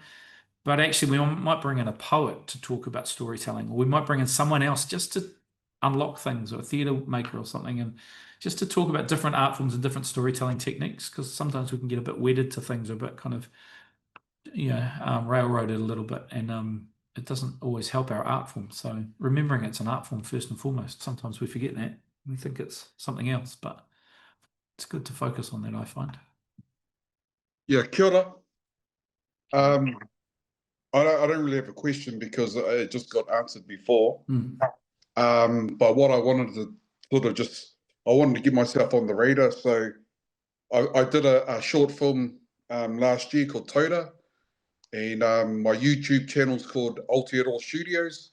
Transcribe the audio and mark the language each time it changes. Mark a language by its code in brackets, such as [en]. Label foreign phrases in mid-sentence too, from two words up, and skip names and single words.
[en] But actually, we might bring in a poet to talk about storytelling, or we might bring in someone else just to unlock things, or a theatre maker or something, and just to talk about different art forms and different storytelling techniques, because sometimes we can get a bit wedded to things, or a bit kind of railroaded a little bit, and it doesn't always help our art form. So remembering it's an art form first and foremost. Sometimes we forget that. We think it's something else, but it's good to focus on that, I find. Yeah, [mi] kia ora. [en] I don't really have a question, because it just got answered before. But what I wanted to I wanted to get myself on the radar. So I did a short film last year called Toda, and my YouTube channel is called Aotearoa Studios.